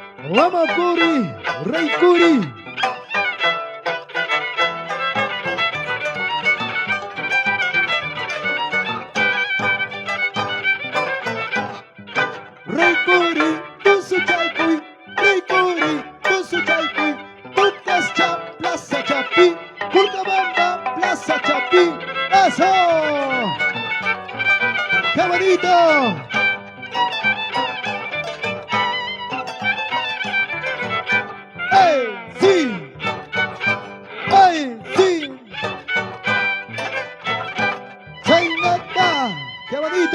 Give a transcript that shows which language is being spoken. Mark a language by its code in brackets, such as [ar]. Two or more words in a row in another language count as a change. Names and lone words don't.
[es] Vamos Curi, Rey Curi. Rey Curi, Tusu Chalcuy, Rey Curi, Tusu Chalcuy, Pucas Chap, Plaza Chapí, Pulcabamba, Plaza Chapí. ¡Eso! ¡Qué bonito! ¡Ey, sí! ¡Ey, sí! ¡Chainata! ¡Qué bonito!